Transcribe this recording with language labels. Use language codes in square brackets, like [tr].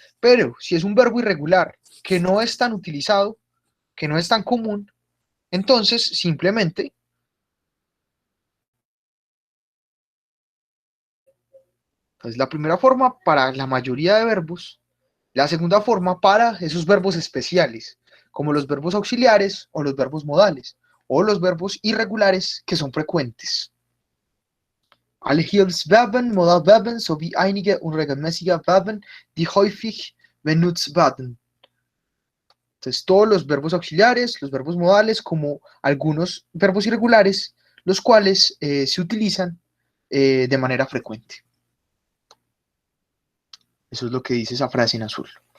[es] Pero si es un verbo irregular que no es tan utilizado, que no es tan común, entonces simplemente es la primera forma para la mayoría de verbos, la segunda forma para esos verbos especiales, como los verbos auxiliares o los verbos modales, o los verbos irregulares que son frecuentes. [de] Alle Hilfsverben, Modalverben sowie einige unregelmäßige Verben, die häufig benutzt werden. [es] Entonces, todos los verbos auxiliares, los verbos modales, como algunos verbos irregulares, los cuales se utilizan de manera frecuente. Eso es lo que dice esa frase en azul.